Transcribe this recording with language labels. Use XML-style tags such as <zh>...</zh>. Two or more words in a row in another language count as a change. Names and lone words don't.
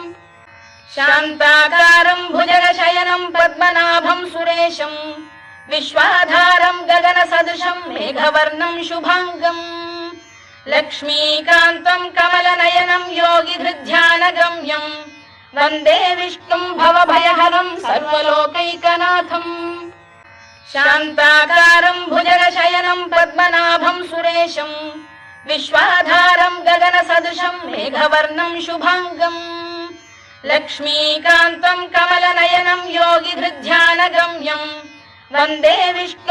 <sa>शान्ताकारं भुजगशयनं पद्मनाभं सुरेशं विश्वाधारं गगनसदृशं मेघवर्णं शुभांगं लक्ष्मीकान्तं कमलनयनं योगिधृध्यानगम्यं वन्दे विष्णुं भवभयहरं सर्वलोकैकनाथम्। शान्ताकारं भुजगशयनं पद्मनाभं सुरेशं विश्वाधारं गगन सदृशं मेघवर्णं शुभांगं लक्ष्मीकांतं कमलनयनं योगिधृध्यानगम्यं वन्दे विष्णुं</sa>